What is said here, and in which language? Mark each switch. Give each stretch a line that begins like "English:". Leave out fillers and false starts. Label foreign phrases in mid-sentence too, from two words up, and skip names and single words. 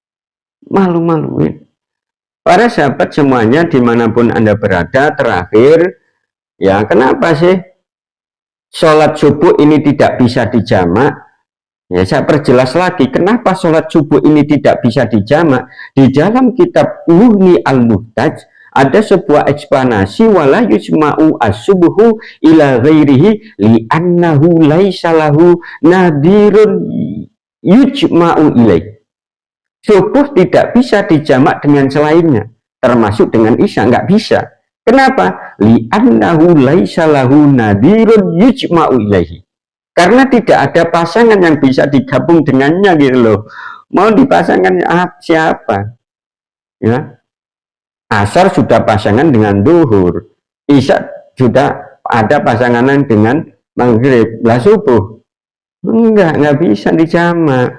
Indonesian: Para sahabat semuanya dimanapun Anda berada, terakhir, ya kenapa sih sholat subuh ini tidak bisa dijamak? Ya, saya perjelas lagi, kenapa sholat subuh ini tidak bisa dijamak. Di dalam kitab Mughni al-Muhtaj ada sebuah eksplanasi,
Arabic: ولا يجمع الصبح إلى غيره لأنه ليس له نظير يجمع إليه.
Indonesian: Subuh tidak bisa dijamak dengan selainnya, termasuk dengan isya, nggak bisa. Kenapa?
Arabic: لأنه ليس له نظير يجمع إليه.
Indonesian: Karena tidak ada pasangan yang bisa digabung dengannya gitu loh. Mau dipasangkan siapa? Ya. Asar sudah pasangan dengan duhur. Isya sudah ada pasangan dengan maghrib. Lah subuh nggak bisa dijamak.